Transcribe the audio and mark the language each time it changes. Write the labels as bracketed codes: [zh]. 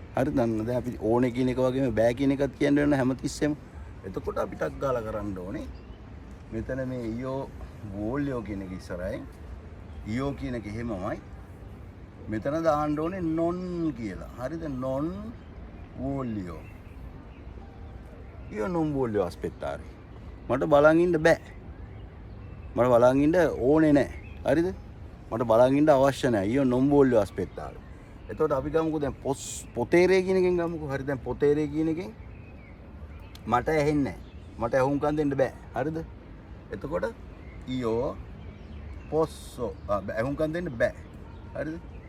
[si] හරි දන්න දැන් අපි ඕනේ කියන එක වගේම බෑ කියන එකත් කියන්න වෙන හැමතිස්සෙම. එතකොට අපි ටක් ගාලා කරන්න ඕනේ. මෙතන මේ ඊයෝ වෝල්යෝ කියන එක ඉස්සරහින් ඊයෝ කියන එක එහෙමමයි. මෙතන දාන්න ඕනේ non කියලා. හරිද? non වෝල්යෝ. [it] ඊයෝ non voglio aspettare. [si] මට බලන් ඉන්න බෑ. මට බලන් ඉන්න ඕනේ නැහැ. හරිද? මට බලන් ඉන්න අවශ්‍ය නැහැ. [it] ඊයෝ non voglio aspettare. [si] එතකොට අපි ගමුකෝ දැන් පොතේරේ කියන එකෙන් ගමුකෝ. හරි දැන් පොතේරේ කියන එකෙන් මට ඇහෙන්නේ නැහැ. මට ඇහුම්කන් දෙන්න බෑ. හරිද? එතකොට ඊයෝ posso ඇහුම්කන් දෙන්න බෑ. හරිද?